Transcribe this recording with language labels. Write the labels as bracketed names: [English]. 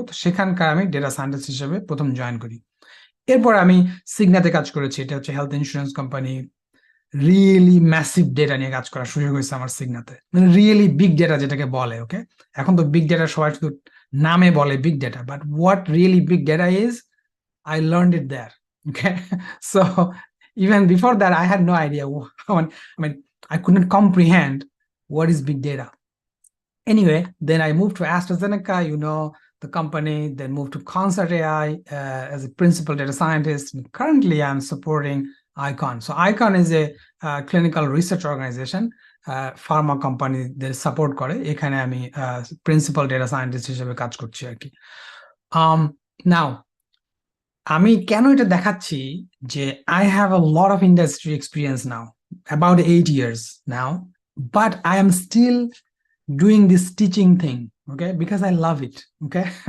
[Bangla] তো সেখানকার আমি ডেটা সায়েন্টিস্ট হিসেবে প্রথম জয়েন করি। এরপর আমি সিগনাতে কাজ করেছি, এটা হচ্ছে health insurance company. Really massive data নিয়ে কাজ করার সুযোগ হয়েছে আমার সিগনাতে, মানে রিয়েলি বিগ ডেটা যেটাকে বলে। ওকে, এখন তো বিগ ডেটা সবাই শুধু নামে বলে big data, [English] But what really big data is, I learned it there. Okay, so even before that, I had no idea. I mean, I couldn't comprehend what is big data. Anyway, then I moved to AstraZeneca. the company, then moved to Concert AI as a principal data scientist. And currently, I'm supporting ICON. So ICON is a clinical research organization, pharma company [Bangla] there support করে। এখানে আমি principal data scientist হিসেবে কাজ করছি আর কি। [English] now [Bangla] আমি কেন এটা দেখাচ্ছি যে [English] I have a lot of industry experience now, about 8 years now, but I am still doing this teaching thing, okay, because I love it, okay.